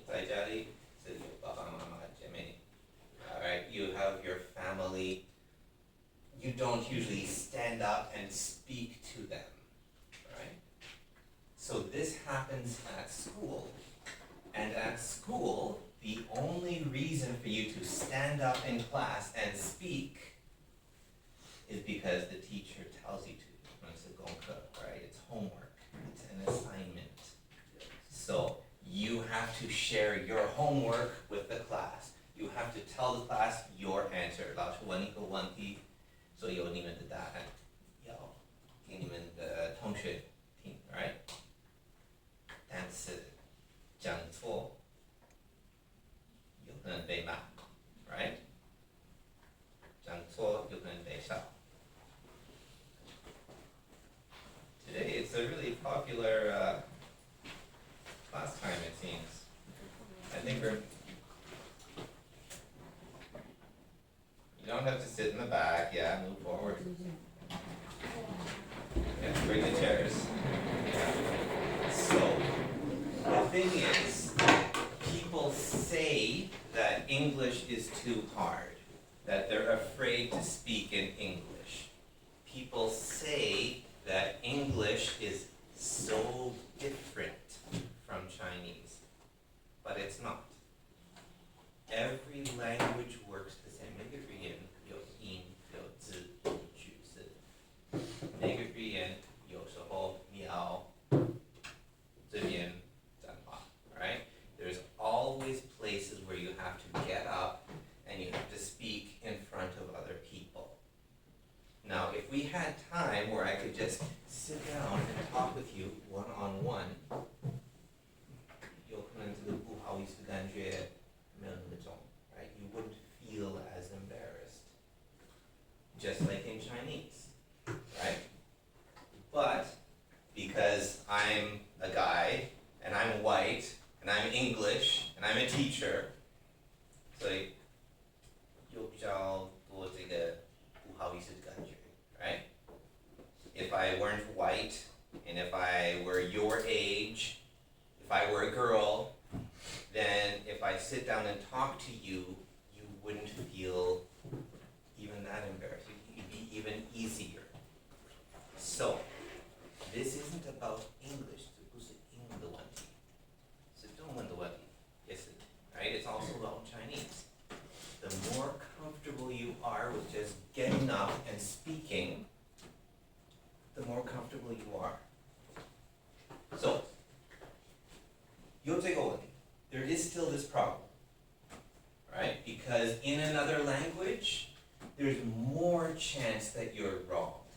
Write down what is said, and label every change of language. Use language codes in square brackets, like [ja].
[zh] 在家里是有爸爸妈妈姐妹。 [en] Alright, you have your family. You don't usually stand up and speak to them. Right? So this happens at school. And at school, the only reason for you to stand up in class and speak is because the teacher tells you to. It's a 功课, right? It's homework. It's an assignment. So you have to share your homework with the class. You have to tell the class your answer. [zh] 老师问一个问题，所以有你们的答案，要给你们的同学听 right? 但是讲错，有可能被骂 right? 讲错有可能被笑。 [en] Today it's a really popular pastime, it seems. I think you don't have to sit in the back, yeah, move forward. Yeah, bring the chairs. So, the thing is, people say that English is too hard, that they're afraid to speak in English. People say that English is so different from Chinese, but it's not. Every language works the same. [zh] 每个语言有音有字有句子，每个语言有时候要这边讲话 right? [en] There's always places where you have to get up and you have to speak in front of other people. Now, if we had time where I could just sit down and talk with you one-on-one, [zh] 有可能这个不好意思感觉没有那么重 [en] right? You wouldn't feel as embarrassed. Just like in Chinese, right? But because I'm a guy and I'm white and I'm English and I'm a teacher, [zh] 所以有比较多这个不好意思的感觉 [en] right? If I weren't white, and if I were your age, if I were a girl, then if I sit down and talk to you, you wouldn't feel even that embarrassed. It'd be even easier. So, this isn't about English. [zh] 这不是英文的问题，是中文的问题，也是 right? [en] It's also about Chinese. The more comfortable you are with just getting up and speaking, the more comfortable you are. [zh] So, 有这个问题. [en] There is still this problem, right? Because in another language, there's more chance that you're wrong.